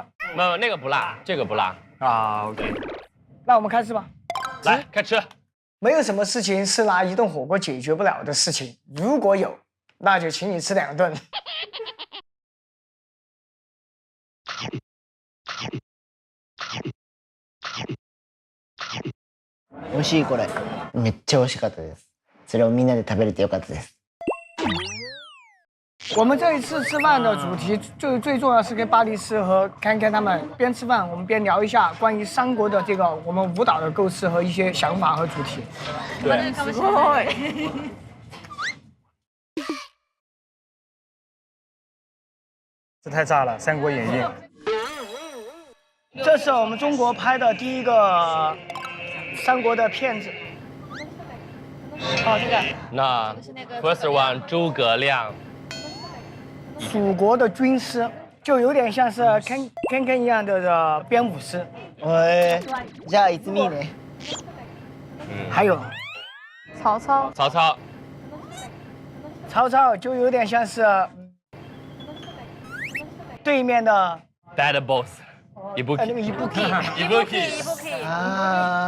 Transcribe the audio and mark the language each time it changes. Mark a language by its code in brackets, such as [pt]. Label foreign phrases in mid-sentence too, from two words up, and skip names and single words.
[zh] 没有那个不辣，这个不辣。啊 ，OK。那我们开始吧。来，开吃。没有什么事情是拿一顿火锅解决不了的事情，如果有，那就请你吃2顿。 [ja] 美味しいこれ。めっちゃ美味しかったです。それをみんなで食べれてよかったです。 [zh] 我们这一次吃饭的主题最重要是跟巴黎斯和Kenken他们边吃饭，我们边聊一下关于三国的这个我们舞蹈的构思和一些想法和主题。对， [ja] すごい。 [zh] 这太炸了，《三国演义》。这是我们中国拍的第一个三国的片子。哦，这个。那 [en] first one [zh] 诸葛亮。蜀国的军师，就有点像是Ken 一样的编舞师。じゃあいつみね。还有曹操，曹操就有点像是对面的 [en] ，Bad Boss， [zh] 那个伊布基。あ